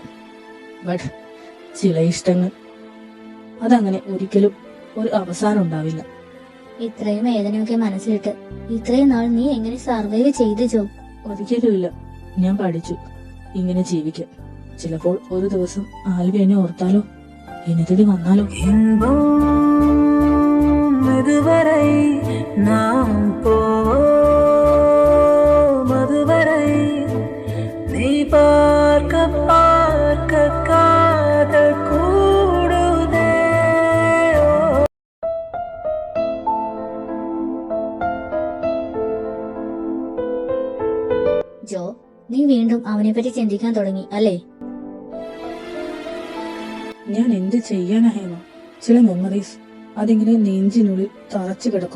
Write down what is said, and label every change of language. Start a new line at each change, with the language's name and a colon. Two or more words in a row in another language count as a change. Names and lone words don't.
Malayalam: ബട്ട് ചില ഇഷ്ടങ്ങൾ അതങ്ങനെ ഒരിക്കലും ഒരു അവസാനം ഉണ്ടാവില്ല. ഇത്രയും വേദനയൊക്കെ മനസ്സിലിട്ട് ഇത്രയും നാൾ നീ എങ്ങനെ സർവൈവ് ചെയ്ത് ജോ? ഒരിക്കലുമില്ല. ഞാൻ പഠിച്ചു ഇങ്ങനെ ജീവിക്കാൻ. ചിലപ്പോൾ ഒരു ദിവസം ആൽവി എന്നെ ഓർത്താലോ, എന്നെ തേടി വന്നാലോ.
Tamil: இன்பம் இதுவரை நாம் போவோம், அதுவரை நீ பார்க்க பார்க்க காதல் கூடுதே.
Malayalam: ജോ, നീ വീണ്ടും അവനെ പറ്റി ചിന്തിക്കാൻ തുടങ്ങി അല്ലേ? ഞാൻ എന്ത് ചെയ്യാനാ ഹേമ? ചില മെമ്മറീസ് അതിങ്ങനെ നെഞ്ചിനുള്ളിൽ തറച്ചു കിടക്കും.